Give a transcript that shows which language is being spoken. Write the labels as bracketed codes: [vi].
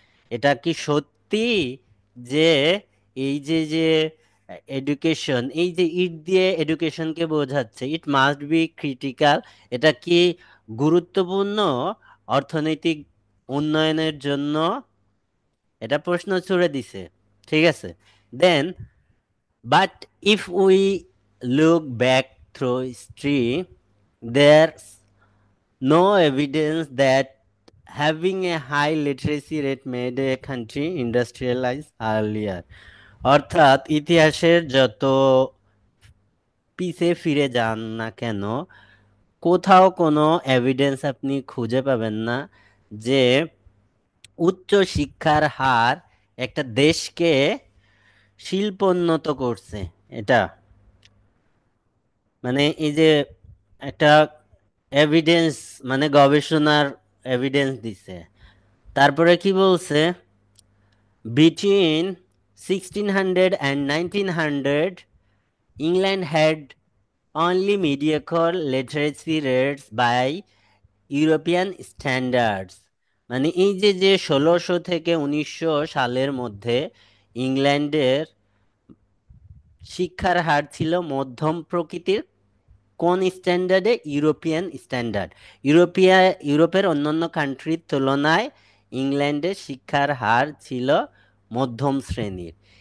[bn] এটা কি সত্যি যে এই যে যে এডুকেশন, এই যে ইট দিয়ে এডুকেশনকে বোঝাচ্ছে, [en] it must be critical, [bn] এটা কি গুরুত্বপূর্ণ অর্থনৈতিক উন্নয়নের জন্য? এটা প্রশ্ন ছুড়ে দিছে। ঠিক আছে, [en] Then but if we look back through history, there's no evidence that having a high literacy rate made a country industrialize earlier. [bn] অর্থাৎ ইতিহাসের যত পিছে ফিরে যান না কেন, কোথাও কোনো এভিডেন্স আপনি খুঁজে পাবেন না যে উচ্চ শিক্ষার হার একটা দেশকে শিল্পোন্নত করছে। এটা মানে এই যে একটা এভিডেন্স, মানে গবেষণার এভিডেন্স দিছে। তারপরে কি বলছে? [en] Between 1600 and 1900, England had only mediocre literacy rates by European standards. [bn] মানে এই যে যে 1600 থেকে 1900 সালের মধ্যে ইংল্যান্ডের শিক্ষার হার ছিল মধ্যম প্রকৃতির। কোন স্ট্যান্ডার্ডে? European standard. ইউরোপের অন্যান্য কান্ট্রির তুলনায় ইংল্যান্ডের শিক্ষার হার ছিল মধ্যম শ্রেণীর।